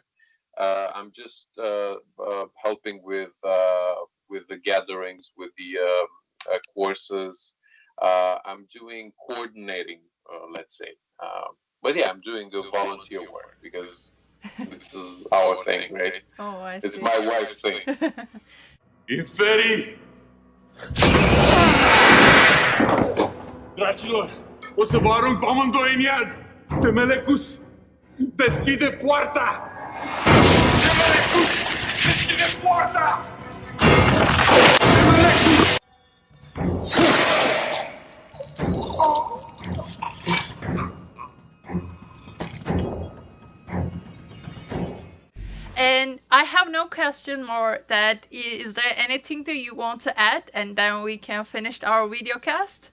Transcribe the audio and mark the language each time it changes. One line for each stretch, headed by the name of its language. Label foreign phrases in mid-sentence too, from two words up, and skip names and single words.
English: I'm just helping with the gatherings, with the courses. I'm doing coordinating, let's say. But yeah, I'm doing the volunteer work because this is our thing, right? Oh, I It's see. my wife's thing.
Romanian: Inferi! Dracilor, o să vă arunc pe amândoi în iad! Temelecus, deschide poarta! Temelecus, deschide poarta! Temelecus!
English: And I have no question more. That is there anything that you want to add, and then we can finish our video cast?